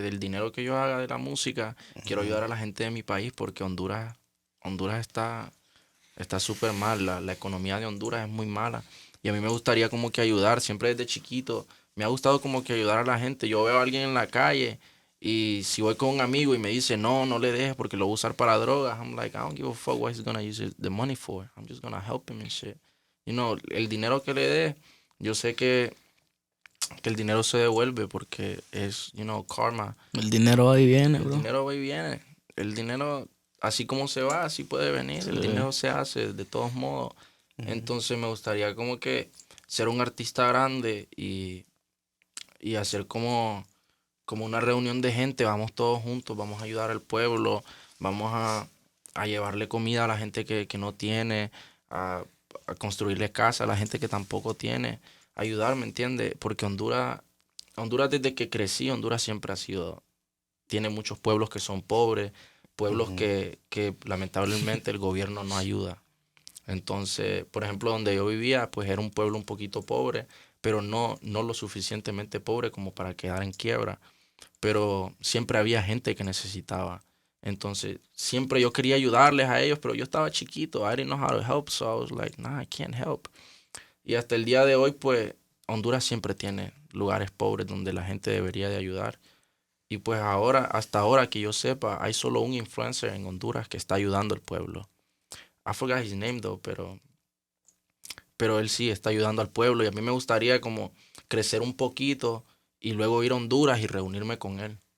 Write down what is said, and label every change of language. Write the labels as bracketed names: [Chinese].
[Spanish] Del dinero que yo haga de la música, quiero ayudar a la gente de mi país porque Honduras está súper mal. La economía de Honduras es muy mala. Y a mí me gustaría como que ayudar, siempre desde chiquito. Me ha gustado como que ayudar a la gente. Yo veo a alguien en la calle y si voy con un amigo y me dice, no le dejes porque lo voy a usar para drogas. [English] I'm like, I don't give a fuck what he's gonna use the money for. I'm just gonna help him and shit. [Spanish] El dinero que le dé, yo sé que el dinero se devuelve porque es, karma. El dinero va y viene, El [English] bro. [Spanish] dinero va y viene. El dinero, así como se va, así puede venir. Sí. El dinero se hace de todos modos. Entonces me gustaría como que ser un artista grande y hacer como una reunión de gente. Vamos todos juntos, vamos a ayudar al pueblo, vamos a llevarle comida a la gente que no tiene, a construirle casa a la gente que tampoco tiene. Ayudar, ¿me entiendes? Porque Honduras desde que crecí, Honduras siempre tiene muchos pueblos que son pobres, pueblos que lamentablemente el gobierno no ayuda. Entonces, por ejemplo, donde yo vivía, pues era un pueblo un poquito pobre, pero no lo suficientemente pobre como para quedar en quiebra. Pero siempre había gente que necesitaba. Entonces, siempre yo quería ayudarles a ellos, pero yo estaba chiquito. [English] I didn't know how to help, so I was like, nah, I can't help. [Spanish] Y hasta el día de hoy, pues, Honduras siempre tiene lugares pobres donde la gente debería de ayudar. Y pues ahora, hasta ahora que yo sepa, hay solo un influencer en Honduras que está ayudando al pueblo. [English] I forgot his name though, [Spanish] pero él sí está ayudando al pueblo y a mí me gustaría como crecer un poquito y luego ir a Honduras y reunirme con él.